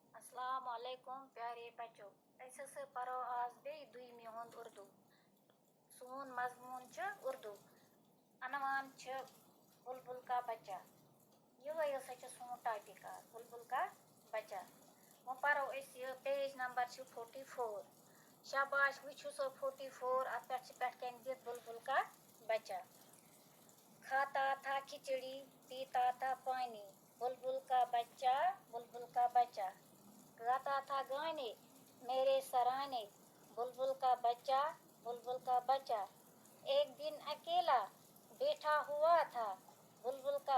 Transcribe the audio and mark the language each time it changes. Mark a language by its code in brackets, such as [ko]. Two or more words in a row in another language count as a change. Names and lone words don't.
[ar] السلام علیکم [ur] پیارے بچو [ks] ایسے پرو آز بے دویمی ہند اردو سون مضمون اردو عنوان [ur] بلبل کا بچہ [ks] یہ ہسا سون ٹاپک آز [ur] بلبل کا بچہ [ks] وہ پرو یہ [en] page number [ks] 44 شاباش وچھو سو 44 ات پہ دت [ur] بلبل کا بچہ کھاتا تھا کھچڑی پیتا تھا پانی بلبل کا بچہ گاتا تھا گانے میرے سرانے بلبل کا بچہ ایک دن اکیلا بیٹھا ہوا تھا بلبل